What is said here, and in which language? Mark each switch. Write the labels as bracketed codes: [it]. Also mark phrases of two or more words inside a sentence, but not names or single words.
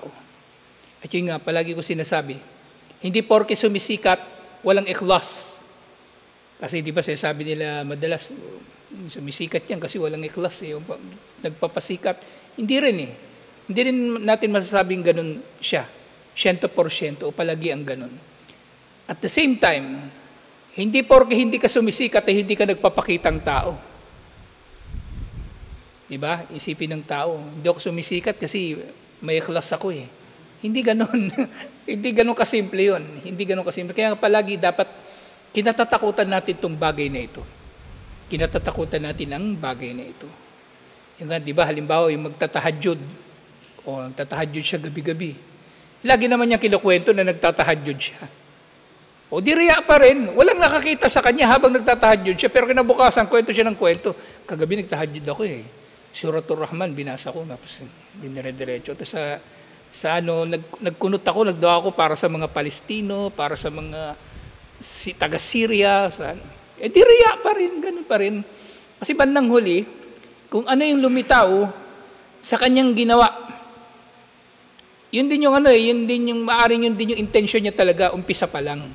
[tl] At yun nga, palagi ko sinasabi, hindi porke sumisikat, walang ikhlas. Kasi di ba sinasabi nila madalas, sumisikat yan kasi walang ikhlas, nagpapasikat. Hindi rin eh. Hindi rin natin masasabing ganun siya. 100% o palagi ang ganun. [en] At the same time, [tl] hindi porke hindi ka sumisikat ay hindi ka nagpapakitang tao. Diba? Isipin ng tao, hindi ako sumisikat kasi may ikhlas ako eh. Hindi ganun. Hindi ganun kasimple yun. Hindi ganun kasimple. Kaya palagi dapat kinatatakutan natin itong bagay na ito. Kinatatakutan natin ang bagay na ito. Yung nga, diba, halimbawa yung magtatahajjud o nagtatahajjud siya gabi-gabi. Lagi naman niya kinukwento na nagtatahajjud siya. O di riya pa rin. Walang nakakita sa kanya habang nagtatahajjud siya. Pero kinabukasan, kwento siya ng kwento. Kagabi nagtahajjud ako eh. Suratul Rahman, binasa ko. Tapos dinire-diretso. Tapos nagkunot ako, nagdawa ako para sa mga Palestino, para sa mga taga-Syria. Di riya pa rin. Ganun pa rin. Kasi bandang huli, kung ano yung lumitaw sa kanyang ginawa, yun din yung maaring yun din yung intention niya talaga, umpisa pa lang.